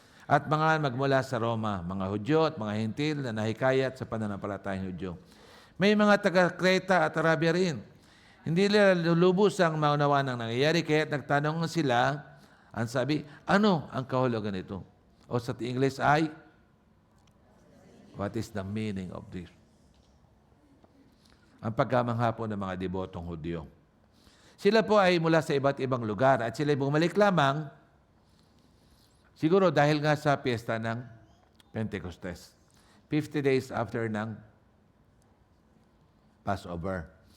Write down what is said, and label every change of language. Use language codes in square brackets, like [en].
[tl] At mga magmula sa Roma, mga Hudyo at mga Hintil na nahikayat sa pananampalatayang Hudyo. May mga taga-Creta at Arabia rin. Hindi nila lulubos ang maunawa ng nangyayari, kaya nagtanong sila, ang sabi, ano ang kahulugan nito? O sa English ay, [en] what is the meaning of this? [tl] Ang pagkamangha po ng mga debotong Hudyo. Sila po ay mula sa iba't ibang lugar at sila ay bumalik lamang siguro dahil nga sa piyesta ng Pentecostes. [en] 50 days after ng Passover.